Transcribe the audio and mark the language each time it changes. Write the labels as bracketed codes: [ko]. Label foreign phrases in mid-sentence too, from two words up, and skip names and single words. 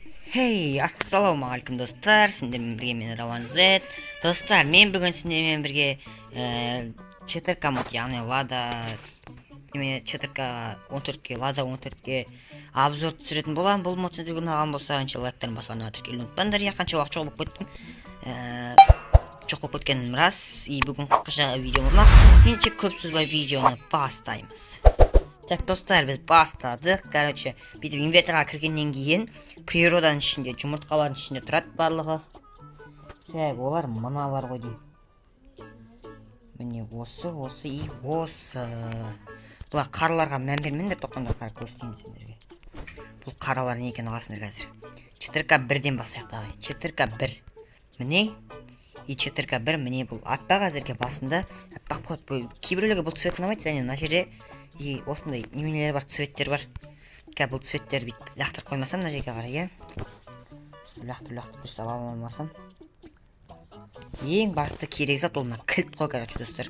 [kk] Хей, ассалаумағалейкум достар, сендермен бірге мен Рауан Z. Достар, мен бүгін сендермен бірге 4К мод, яғни Lada 4К Lada 14-ке обзор түсіретін боламын. Бұл мод сендерге ұнаған болса, анша лайктарын басқанға тіркелуін ұмытпаңдар. Я қанша уақыт жоқ болып кеттім. Жоқ болып кеткенім рас. И бүгін қысқаша видео болмақ. Ендеше көп сөзбай видеоны бастаймыз. Так, достар, біз бастадық. Короче, бүйтіп инвентарға кіргеннен кейін природаның ішінде, жұмыртқалардың ішінде тұрады барлығы. Так, олар мыналар ғой деймін. Міне осы и осы. Бұлар қараларға мән бермеңдер, тоқтаңдар, қара көрсетейін сендерге. Бұл қаралар не екенін ұғасыңдар қазір. 4К1-ден басайық давай. 4К1. Міне и 4К1, міне бұл аппақ әзірге басында аппақ болады. Кейбіреулерге бұл цвет ұнамайды, және мына жерде и осындай неменелер бар, цветтер бар. Бұл цветтер бүйтіп лақтырып қоймасам, мына жерге қарай, иә. Лақтырып дұрыстап алмасам. Ең басты керек зат ол мына кілт қой, короче, достар.